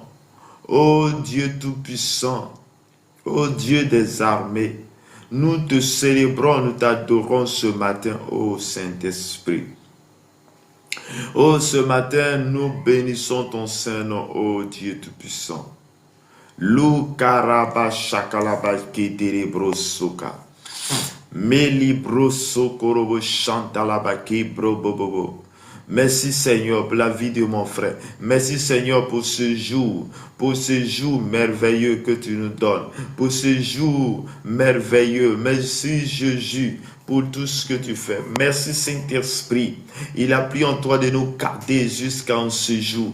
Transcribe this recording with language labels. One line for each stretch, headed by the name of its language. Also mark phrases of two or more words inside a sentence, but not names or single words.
French: Ô Dieu Tout-Puissant, ô Dieu des armées, nous te célébrons, nous t'adorons ce matin, ô Saint-Esprit. Oh, ce matin, nous bénissons ton Saint-Nom, ô Dieu Tout-Puissant. Lou karaba shakalaba kederebro soka. Melibro sokorobo chantalaba kebro bobobo. Merci Seigneur pour la vie de mon frère. Merci Seigneur pour ce jour merveilleux que tu nous donnes. Pour ce jour merveilleux. Merci Jésus pour tout ce que tu fais. Merci Saint-Esprit. Il a pris en toi de nous garder jusqu'à ce jour.